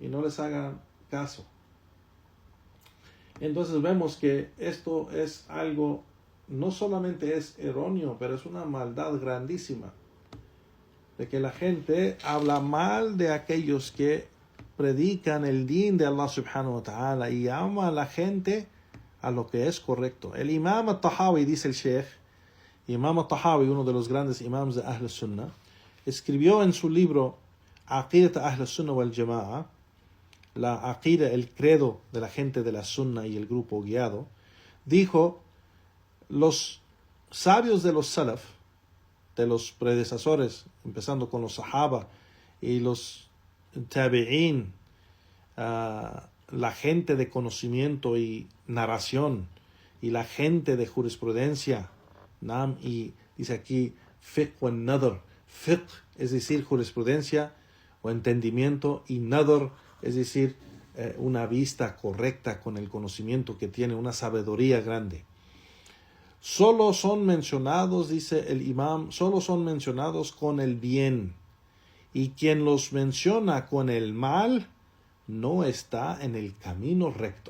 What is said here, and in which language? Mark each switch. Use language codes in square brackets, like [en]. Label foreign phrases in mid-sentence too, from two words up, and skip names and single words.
[es] y no les hagan caso. Entonces vemos que esto es algo, no solamente es erróneo, pero es una maldad grandísima, de que la gente habla mal de aquellos que predican el din de [ar] الله سبحانه وتعالى [es] y ama a la gente a lo que es correcto. El Imam al-Tahawi, dice el Sheikh, Imam al-Tahawi, uno de los grandes imams de [ar] أهل السنة, [es] escribió en su libro Aqidat Ahl Sunnah wal Jama'a, la aqida, el credo de la gente de la Sunnah y el grupo guiado, dijo: los sabios de los Salaf, de los predecesores, empezando con los Sahaba y los Tabi'in, la gente de conocimiento y narración, y la gente de jurisprudencia, y dice aquí [ar] فقه ونظر, [es] fiqh es decir jurisprudencia o entendimiento, y nadr es decir una vista correcta con el conocimiento que tiene, una sabiduría grande. Solo son mencionados, dice el imam, solo son mencionados con el bien, y quien los menciona con el mal no está en el camino recto.